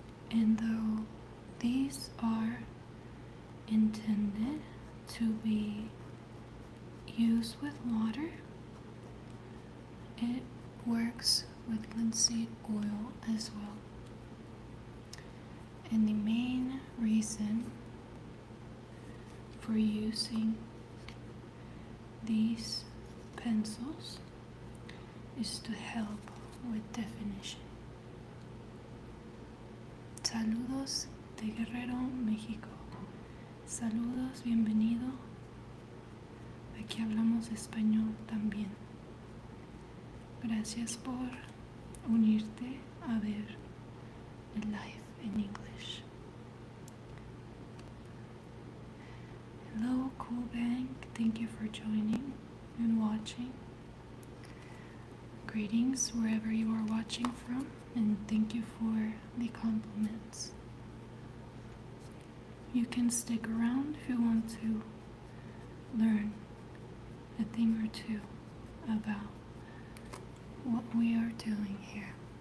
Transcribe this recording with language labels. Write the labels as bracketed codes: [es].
[en] And though these are intended to be used with water, it works with linseed oil as well. And the main reason for using these pencils is to help with definition. [es] Saludos de Guerrero, México. Saludos, bienvenido. Aquí hablamos español también. Gracias por unirte a ver el [en] live in English. Hello, Cool Bank. Thank you for joining and watching. Greetings wherever you are watching from, and thank you for the compliments. You can stick around if you want to learn a thing or two about what we are doing here.